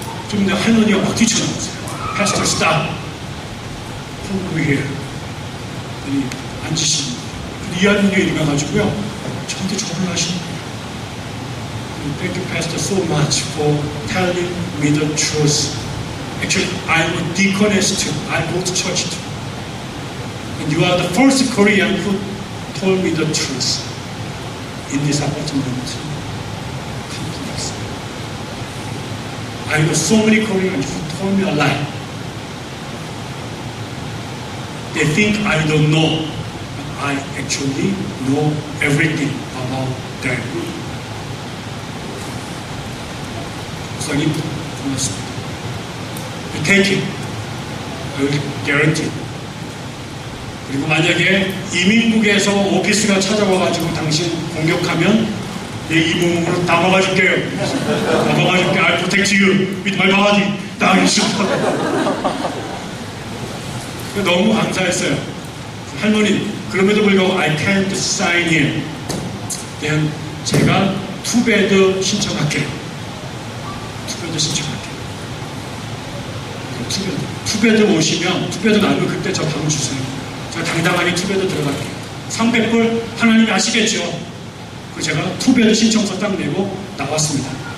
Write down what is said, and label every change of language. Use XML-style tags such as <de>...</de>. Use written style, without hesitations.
<ko>좀 전에 할머니가 막 뛰쳐나왔어요.</ko> <en>Pastor, stop. Come over here.</en> <ko>앉으시는 이 할머니가 일어나가지고요. 저한테 절을 하시는 거예요.</ko> <en>Thank you, Pastor, so much for telling me the truth. Actually, I'm a deaconess too. I go to church too. And you are the first Korean who told me the truth in this apartment complex. I know so many Koreans who told me a lie. They think I don't know. I actually know everything about them.</en> <ko>목사님, 고맙습니다.</ko> <en>You take it. I will guarantee it.</en> <ko>그리고 만약에 이민국에서 오피스가 찾아와가지고 당신 공격하면 내 이 몸으로 다 막아줄게요. 다 막아줄게.</ko> <en>I protect you with my body.</en> <ko>다 하겠습니다. 너무 감사했어요. 할머니, 그럼에도 불구하고</ko> <en>I can't sign here.</en> <ko>그냥 제가 투베드 신청할게요. 투베드 신청할게요. 투베드 오시면, 투베드 나면 그때 저 방 주세요. 제가 당당하게 투베드 들어갈게요. 300불 하나님이 아시겠죠? 그 제가 투베드 신청서 딱 내고 나왔습니다.</ko>